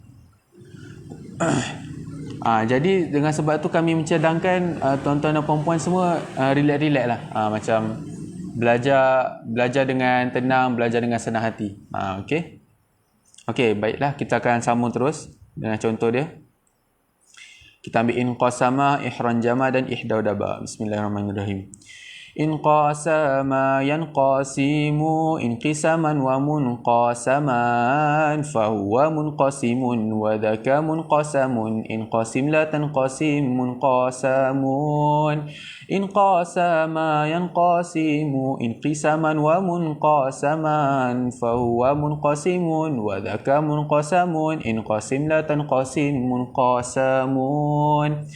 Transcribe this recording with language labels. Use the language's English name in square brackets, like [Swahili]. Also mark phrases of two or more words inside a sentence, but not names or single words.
[Malay] Jadi dengan sebab tu kami mencadangkan tuan-tuan dan puan-puan semua relax-relax lah. Macam belajar dengan tenang, belajar dengan senang hati. Okey, baiklah, kita akan sambung terus dengan contoh dia. Kita ambil [Arabic] انقسم، احرنجم [Malay] dan ihdaudaba. [Arabic] بسم الله الرحمن الرحيم. انقسم ينقسم انقساما ومنقسما فهو منقسم وذاك منقسم انقسم لا تنقسم منقسم. انقسم ينقسم انقساما ومنقسما فهو منقسم وذاك منقسم انقسم لا تنقسم منقسم.